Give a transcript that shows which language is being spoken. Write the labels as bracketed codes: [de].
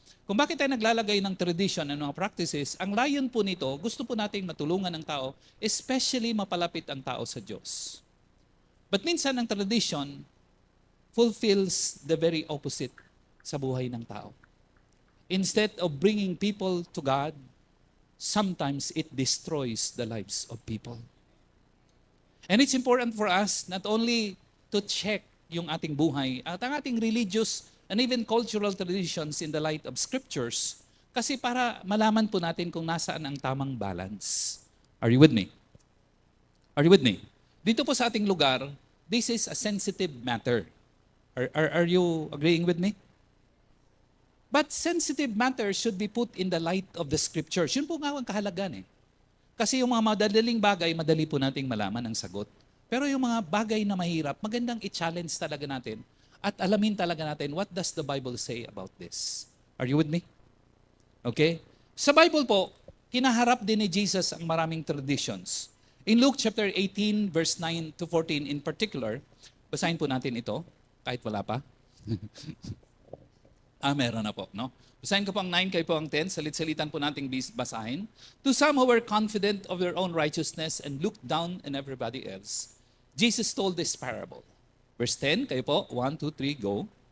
[tl] Kung bakit tayo naglalagay ng tradition [en] and mga practices, [tl] ang layon po nito, gusto po nating matulungan ang tao, especially mapalapit ang tao sa Diyos. [en] But [tl] minsan ang [en] tradition fulfills the very opposite [tl] sa buhay ng tao. [en] Instead of bringing people to God, sometimes it destroys the lives of people. And it's important for us not only to check [tl] yung ating buhay at ang ating [en] religious and even cultural traditions in the light of scriptures, [tl] kasi para malaman po natin kung nasaan ang tamang balance. [en] Are you with me? Are you with me? [tl] Dito po sa ating lugar, [en] this is a sensitive matter. Are you agreeing with me? But sensitive matters should be put in the light of the scriptures. [tl] Yun po nga ang kahalagaan eh. Kasi yung mga madadaling bagay, madali po nating malaman ang sagot. Pero yung mga bagay na mahirap, magandang i-challenge talaga natin at alamin talaga natin, [en] what does the Bible say about this? Are you with me? [tl] Okay? Sa Bible po, kinaharap din ni Jesus ang maraming traditions. [en] In Luke chapter 18, verse 9 to 14 in particular, [tl] basahin po natin ito, kahit wala pa. Meron na po, no? Basahin ko po ang 9, kayo po ang 10. Salit-salitan po nating basahin. [en] To some who were confident of their own righteousness and looked down on everybody else, Jesus told this parable. [tl] Verse 10, kayo po. [en] 1, 2, 3, go.